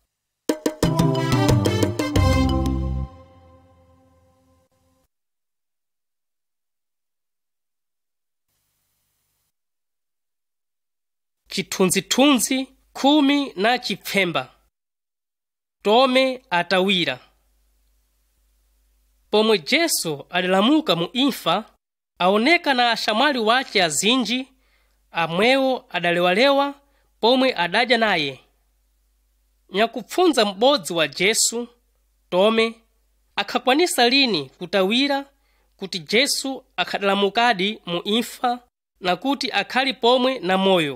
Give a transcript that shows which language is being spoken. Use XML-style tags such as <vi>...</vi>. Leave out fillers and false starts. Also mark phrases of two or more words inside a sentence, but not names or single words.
<seh>Chithunzithunzi 10 na chipfemba. Tome atawira. Pomwe Yesu adalamuka mu imfa, aoneka na ashamwali wace azinji, amwewo adalewalewa pomwe adadya naye. Nyakupfunza m'bodzi wa Yesu, Tome, akhakwanisa lini kutawira kuti Yesu akhadalamukadi mu imfa na kuti akhali pomwe na moyo.</seh>